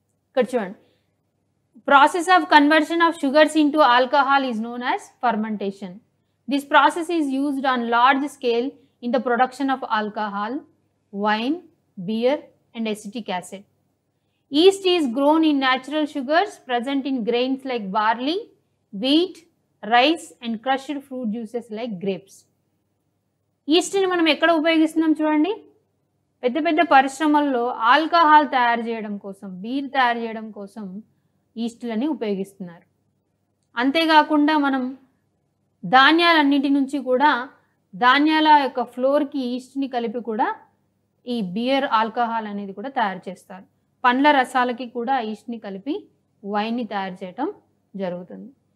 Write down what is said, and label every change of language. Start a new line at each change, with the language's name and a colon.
Telugu: ఇక్కడ చూడండి,
English: Process of conversion of sugars into alcohol is known as fermentation. This process is used on large scale in the production of alcohol, wine, beer and acetic acid. Yeast is grown in natural sugars present in grains like barley, wheat, rice and crushed fruit juices like grapes.
Telugu: ఈస్ట్ని మనం ఎక్కడ ఉపయోగిస్తున్నాం చూడండి. పెద్ద పెద్ద పరిశ్రమల్లో alcohol తయారు చేయడం కోసం, beer తయారు చేయడం కోసం ఈస్ట్లని ఉపయోగిస్తున్నారు. అంతేకాకుండా మనం ధాన్యాలన్నిటి నుంచి కూడా ధాన్యాల యొక్క ఫ్లోర్కి ఈస్ట్ని కలిపి కూడా ఈ బియర్ ఆల్కహాల్ అనేది కూడా తయారు చేస్తారు. పండ్ల రసాలకి కూడా ఈస్ట్ని కలిపి వైన్ని తయారు చేయటం జరుగుతుంది.